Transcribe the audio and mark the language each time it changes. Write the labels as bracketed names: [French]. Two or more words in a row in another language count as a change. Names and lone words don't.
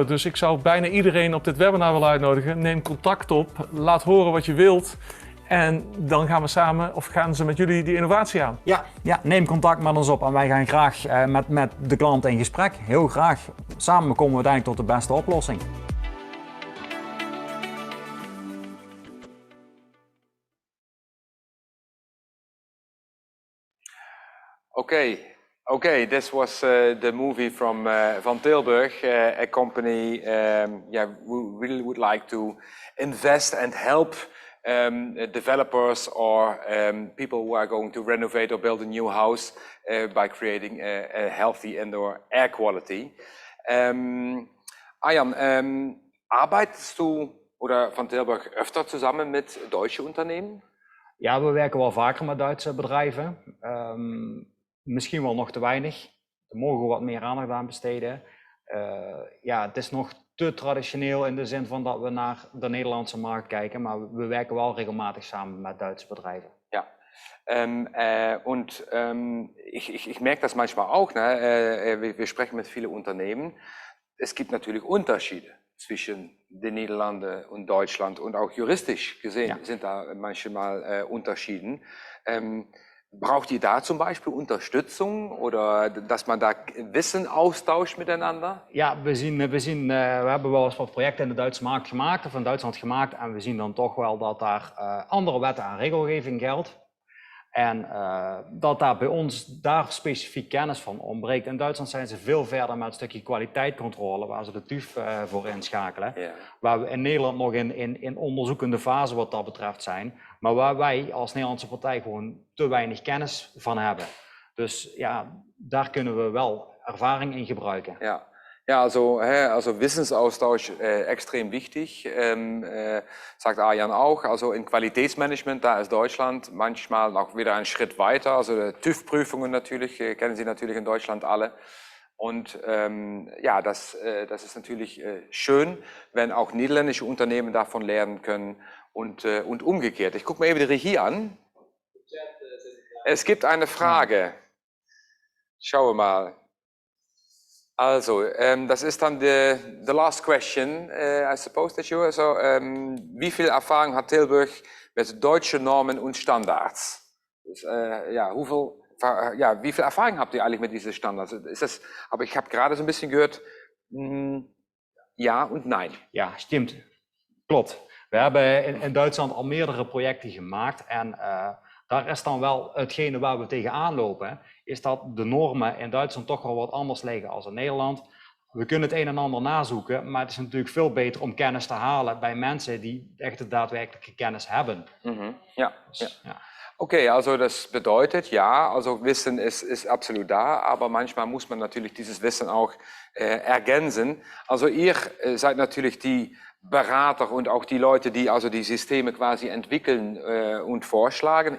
[Dutch] Dus ik zou bijna iedereen op dit webinar willen uitnodigen. Neem contact op, laat horen wat je wilt. En dan gaan we samen, of gaan ze met jullie die innovatie aan? Ja, neem contact met ons op en wij gaan graag met de klant in gesprek. Heel graag. Samen komen we uiteindelijk tot de beste oplossing. [English] Okay, this was the movie from Van Tilburg, a company who really would like to invest and help developers or people who are going to renovate or build a new house by creating a healthy indoor air quality. [German] Arjan, arbeitest du oder Van Tilburg öfter zusammen mit deutschen Unternehmen? [Dutch] Ja, we werken wel vaker met Duitse bedrijven. Misschien wel nog te weinig. Daar mogen we wat meer aandacht aan besteden. Het is nog te traditioneel in de zin van dat we naar de Nederlandse markt kijken, maar we werken wel regelmatig samen met Duitse bedrijven. [German] Ja, ich merke das manchmal auch, ne? Wir sprechen mit vielen Unternehmen. Es gibt natürlich Unterschiede zwischen den Niederlanden und Deutschland und auch juristisch gesehen sind da manchmal Unterschieden. Braucht ihr da zum Beispiel Unterstützung oder dass man da Wissen austauscht miteinander? [Dutch] Ja, we hebben wel eens wat projecten in de Duitse markt gemaakt of in Duitsland gemaakt en we zien dan toch wel dat daar andere wetten en regelgeving geldt. En dat daar bij ons daar specifiek kennis van ontbreekt. In Duitsland zijn ze veel verder met een stukje kwaliteitscontrole, waar ze de TÜV voor inschakelen. Yeah. Waar we in Nederland nog in onderzoekende fase wat dat betreft zijn. Maar waar wij als Nederlandse partij gewoon te weinig kennis van hebben. Dus ja, daar kunnen we wel ervaring in gebruiken. Ja. [German] Ja, also Wissensaustausch extrem wichtig, sagt Arjan auch. Also in Qualitätsmanagement, da ist Deutschland manchmal auch wieder einen Schritt weiter. Also TÜV-Prüfungen natürlich, kennen Sie natürlich in Deutschland alle. Und ja, das ist natürlich schön, wenn auch niederländische Unternehmen davon lernen können und umgekehrt. Ich gucke mir eben die Regie an. Es gibt eine Frage. Schauen wir mal. Also, das ist dann [English] the last question, I suppose that you. [German] Also, wie viel Erfahrung hat Tilburg mit deutschen Normen und Standards? [Dutch] Dus, ja, [German] wie viel Erfahrung habt ihr eigentlich mit diesen Standards? Ist das, aber ich habe gerade so ein bisschen gehört, ja und nein. Ja, stimmt. [Dutch] Klopt. We hebben in Duitsland al meerdere projecten gemaakt en daar is dan wel hetgene waar we tegenaan lopen, is dat de normen in Duitsland toch wel wat anders liggen als in Nederland. We kunnen het een en ander nazoeken, maar het is natuurlijk veel beter om kennis te halen bij mensen die echt de daadwerkelijke kennis hebben. Ja, Dus, ja. [German] Okay, also das bedeutet, ja, also Wissen ist absolut da, aber manchmal muss man natürlich dieses Wissen auch ergänzen. Also ihr seid natürlich die Berater und auch die Leute, die also die Systeme quasi entwickeln und vorschlagen.